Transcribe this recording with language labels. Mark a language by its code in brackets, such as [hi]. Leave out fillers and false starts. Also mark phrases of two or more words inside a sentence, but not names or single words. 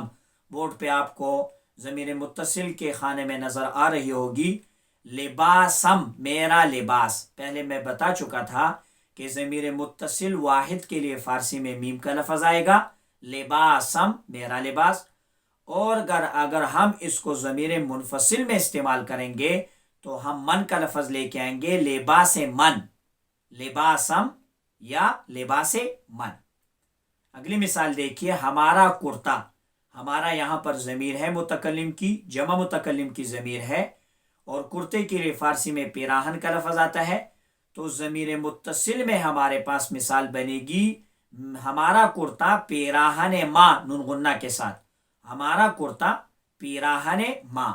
[ur] بورڈ پہ آپ کو ضمیر متصل کے خانے میں نظر آ رہی ہوگی، لباسم، میرا لباس۔ پہلے میں بتا چکا تھا کہ ضمیر متصل واحد کے لیے فارسی میں میم کا لفظ آئے گا، لباسم، میرا لباس۔ اور اگر ہم اس کو ضمیر منفصل میں استعمال کریں گے تو ہم من کا لفظ لے کے آئیں گے، [fa] لباس من، لباسم یا لباس من۔ [ur] اگلی مثال دیکھیے، ہمارا کرتا، ہمارا یہاں پر ضمیر ہے متکلم کی، جمع متکلم کی ضمیر ہے، اور کرتے کے لیے فارسی میں پیراہن کا لفظ آتا ہے، تو ضمیر متصل میں ہمارے پاس مثال بنے گی، ہمارا کرتا [fa] پیراہن ما، [ur] نون غنہ کے ساتھ، ہمارا کرتا [fa] پیراہن ما۔